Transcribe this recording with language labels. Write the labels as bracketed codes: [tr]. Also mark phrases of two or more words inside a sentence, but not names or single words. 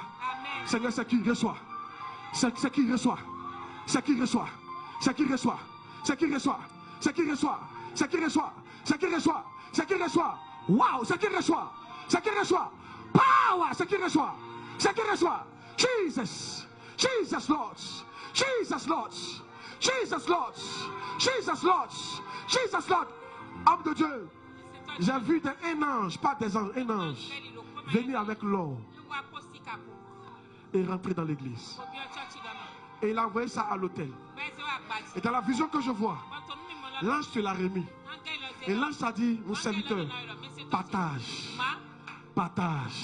[fr] Seigneur, c'est qui reçoit? C'est qui reçoit? C'est qui reçoit? C'est qui reçoit? C'est qui reçoit? C'est qui reçoit? C'est qui reçoit? C'est qui reçoit? C'est qui reçoit? Wow, c'est qui reçoit? C'est qui reçoit? Power, c'est qui reçoit? C'est qui reçoit? [en] Jesus, Jesus Lord, Jesus Lord, Jesus Lord, Jesus Lord, Jesus Lord. [fr] Homme de Dieu, j'ai vu un ange, pas des anges, un ange, venir avec l'or et rentrer dans l'église. Et il a envoyé ça à l'autel. Et dans la vision que je vois, l'ange te l'a remis. Et l'ange t'a dit, mon serviteur, partage, partage.